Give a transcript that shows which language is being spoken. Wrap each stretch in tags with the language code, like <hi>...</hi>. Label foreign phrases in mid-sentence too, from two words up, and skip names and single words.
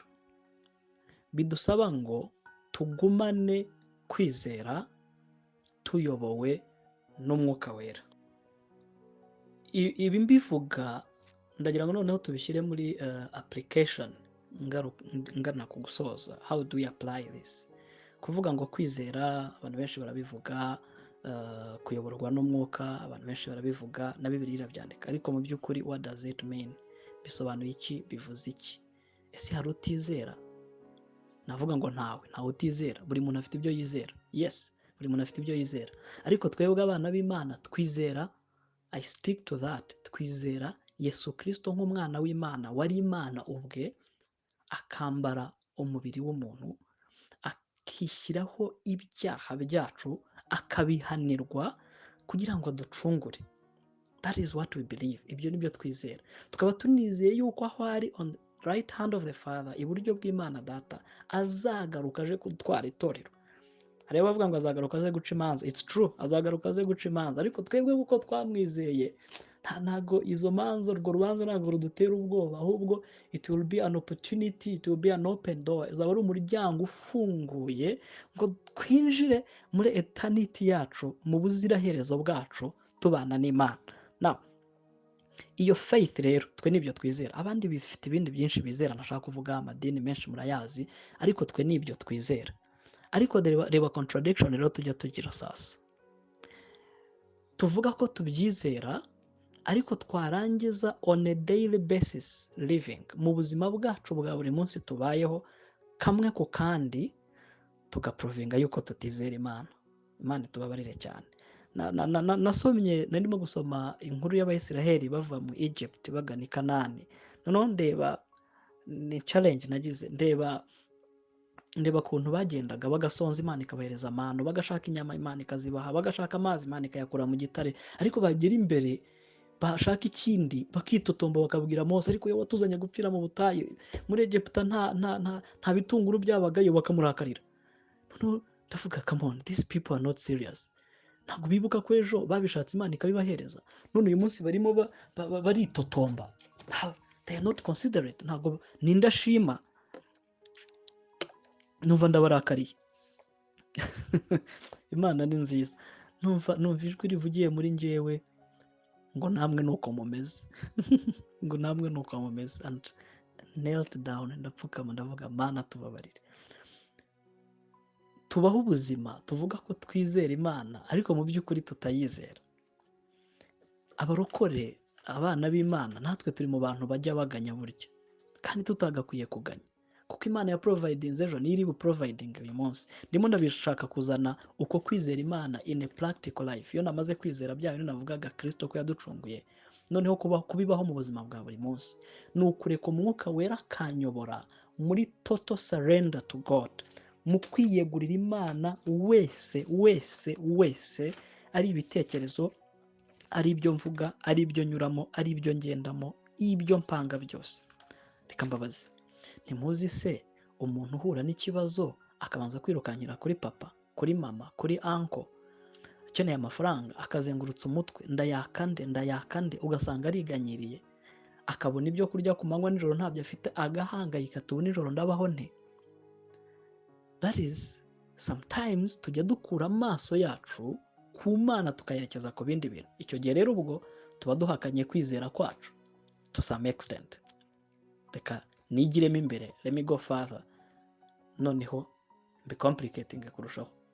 <rw>Bidusaba ngo tugumane kwizera tuyobowe n'umwuka wera. Ibi mbivuga ndagira ngo noneho tubishyire muri application ngana ku gusoza.</rw> <en>How do we apply this?</en> <rw>Kuvuga ngo kwizera, abantu benshi barabivuga, kuyoborwa n'umwuka abantu benshi barabivuga, na Bibiliya irabyandika, ariko mu by'ukuri</rw> <en>what does it mean?</en> <rw>Bisobanuye iki? Bivuze iki? Ese hari utizera? Navuga ngo ntawe utizera, buri muntu afite ibyo yizera. Yes, buri muntu afite ibyo yizera, ariko twebwe abana b'Imana twizera,</rw> <en>I stick to that,</en> <rw>twizera Yesu Kristo nk'umwana w'Imana, wari Imana ubwe, akambara umubiri w'umuntu, akishyiraho ibyaha byacu, akabihanirwa kugira ngo aducungure.</rw> <en>That is what we believe.</en> <rw>Ibyo nibyo twizera. Tukaba tunizeye yuko aho ari</rw> <en>on the right hand of the Father,</en> <rw>iburyo bw'Imana Data, azagaruka aje gutwara itorero. Hari abavuga ngo azagaruka aze guca imanza.</rw> <en>It's true,</en> <rw>azagaruka aze guca imanza, ariko twebwe kuko twamwizeye, ntago izo manza, urwo rubanza ntago rudutera ubwoba, ahubwo</rw> <en>it will be an opportunity, it will be an open door.</en> <rw>Izaba ari umuryango ufunguye ngo twinjire muri eternity yacu, mu buziraherezo bwacu tubana n'Imana. Now, iyo faith rero twe nibyo twizera. Abandi bifite ibindi byinshi bizera, nashaka kuvuga amadini menshi murayazi, ariko twe nibyo twizera. Ariko reba contradiction rero tujya tugira sasa. Tuvuga ko tubyizera, ariko twarangiza</rw> <en>on a daily basis living,</en> <rw>mu buzima bwacu bwa buri munsi tubayeho, kamwe ku kandi tugaprovinga yuko tutizera Imana. Imana itubabarire cyane. Nasomye, narimo gusoma inkuru y'Abayisiraheli bava mu Egypt bagana i Kanani. Noneho ndeba, ni challenge nagize, ndeba kuntu bagendaga bagasonza, Imana ikabahereza amano, bagashaka inyama Imana ikazibaha, bagashaka amazi Imana ikayakura mu gitare, ariko bagera imbere bashaka ikindi bakitotomba bakabwira Mose, ariko iyo watuzanye gupfira mu butayu muri Egiputa nta bitunguru byabagayo, bakamurakarira. Noneho ndavuga,</rw> <en>come on, these people are not serious.</en> <rw>Ntabwo bibuka ko ejo babishatse Imana ikabibahereza, none uyu munsi barimo baritotomba.</rw> <en>They are not considerate.</en> <rw>Ntabwo nindashima, numva ndabarakariye. Imana ni nziza. Numva ijwi rivugiye muri njyewe ngo namwe nuko mumeze. Ngo namwe nuko mumeze.</rw> <en>And knelt down,</en> <rw>ndapfukama ndavuga, Mana tubabarire. Tubaho ubuzima tuvuga ko twizera Imana, ariko mu by'ukuri tutayizera. Abarokore, abana b'Imana, natwe turi mu bantu bajya baganya burya, kandi tutagakwiye kuganya, kuko Imana ya providinze ejo niyo iri buproviding uyu munsi. Ndimo ndabishaka kuzana uko kwizera Imana</rw> <en>in a practical life.</en> <rw>Iyo namaze kwizera bya bintu navugaga Kristo ko yaducunguye, noneho kubibaho mu buzima bwa buri munsi, ni ukureka umwuka wera akanyobora muri</rw> <en>total surrender to God,</en> <rw>mu kwiyegurira Imana wese, ari ibitekerezo, ari ibyo mvuga, ari ibyo nyuramo, ari ibyo ngendamo, ibyo mpanga byose. Reka mbabaze, ntimuzi se umuntu uhura n'ikibazo akabanza kwirukankira kuri papa, kuri mama, kuri uncle, akeneye amafaranga, akazengurutsa umutwe, ndayakande, ugasanga ariganyiriye, akabona ibyo kurya ku manywa, nijoro ntabyo afite, agahangayika, tubu nijoro ndabaho nte?</rw> <en>That is, sometimes</en> <rw>tujya dukura amaso yacu ku Mana tukayerekeza ku bindi bintu. Icyo gihe rero ubwo tuba duhakanye kwizera kwacu</rw> <en>to some extent.</en> <rw>Reka nigiremo imbere,</rw> <en>let me go further,</en> <rw>noneho</rw> <en>be complicating</en> <rw>kurushaho.</rw>